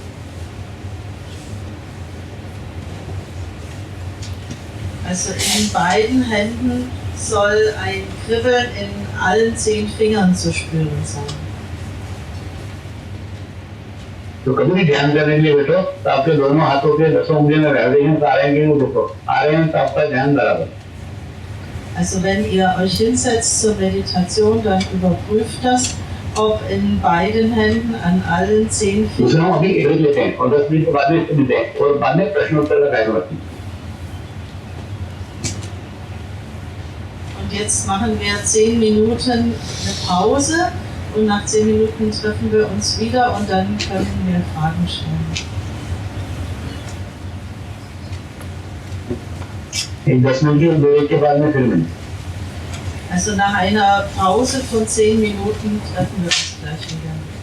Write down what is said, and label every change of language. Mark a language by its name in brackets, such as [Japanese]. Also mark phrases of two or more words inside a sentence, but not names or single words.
[German] Also in beiden Händen soll ein Kribbeln in allen 10 Fingern zu spüren sein. [Hindi] तो कभी भी ध्यान करने के लिए बैठो तो आपके दोनों हाथों के 10 उंगलियों में वाइब्रेशन आ रहे हैं वो देखो, आ रहे हैं तो आपका ध्यान बराबर। [German] Also wenn ihr euch hinsetzt zur Meditation, dann überprüft das, ob in beiden Händen an allen 10 [Hindi] दूसरा हम [German] Fingern. [Hindi] अभी एक लेते हैं और 10 मिनट के बाद में इसको मिलते हैं और बाद में प्रश्नोत्तर का टाइम रखते हैं। [German] Und jetzt machen wir 10 Minuten eine Pause und nach 10 Minuten treffen wir uns wieder und dann können wir Fragen stellen. [Hindi] एक 10 मिनट की ब्रेक के बाद में फिर मिलते हैं। [German] Also nach einer Pause von 10 Minuten treffen wir uns gleich wieder.